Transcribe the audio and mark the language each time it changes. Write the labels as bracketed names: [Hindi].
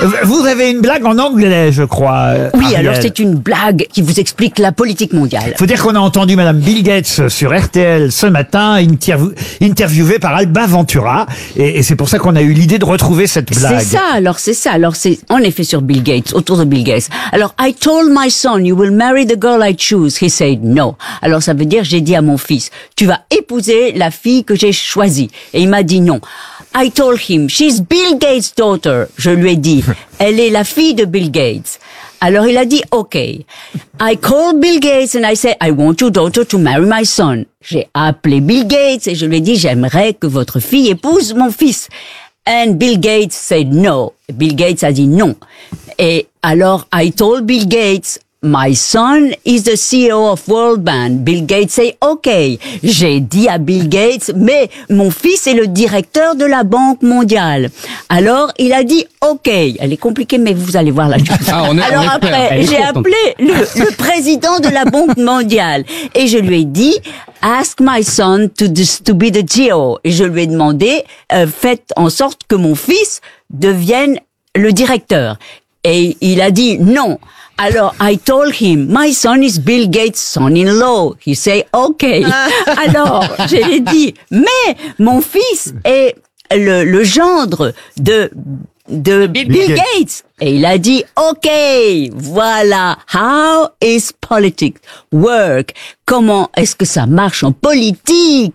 [French] Vous avez une blague en anglais, je crois. Oui, Ariel. Alors c'est une blague qui vous explique la politique mondiale. Faut dire qu'on a entendu Madame Bill Gates sur RTL ce matin, interviewée par Alba Ventura, et c'est pour ça qu'on a eu l'idée de retrouver cette blague. C'est ça. Alors c'est en effet sur Bill Gates, autour de Bill Gates. Alors [English] I told my son you will marry the girl I choose. He said no. [French] Alors ça veut dire j'ai dit à mon fils tu vas épouser la fille que j'ai choisi. Et il m'a dit non. [English] I told him, she's Bill Gates' daughter. [French] Je lui ai dit, elle est la fille de Bill Gates. Alors il a dit, OK. [English] I called Bill Gates and I said, I want your daughter to marry my son. [French] J'ai appelé Bill Gates et je lui ai dit, j'aimerais que votre fille épouse mon fils. [English] And Bill Gates said no. [French] Bill Gates a dit non. Et alors, [English] I told Bill Gates, my son is the CEO of World Bank. Bill Gates say, OK. [French] J'ai dit à Bill Gates, mais mon fils est le directeur de la Banque mondiale. Alors, il a dit, OK. Elle est compliquée, mais vous allez voir la chose. Appelé le président de la Banque mondiale et je lui ai dit, [English] ask my son to be the CEO. [French] Et je lui ai demandé, faites en sorte que mon fils devienne le directeur. Et il a dit, non. Alors, [English] I told him, my son is Bill Gates' son-in-law. He said, OK. [French] Alors, je lui ai dit, mais mon fils est le gendre de Bill Gates. Et il a dit, OK, voilà. [English] How is politics work? [French] Comment est-ce que ça marche en politique?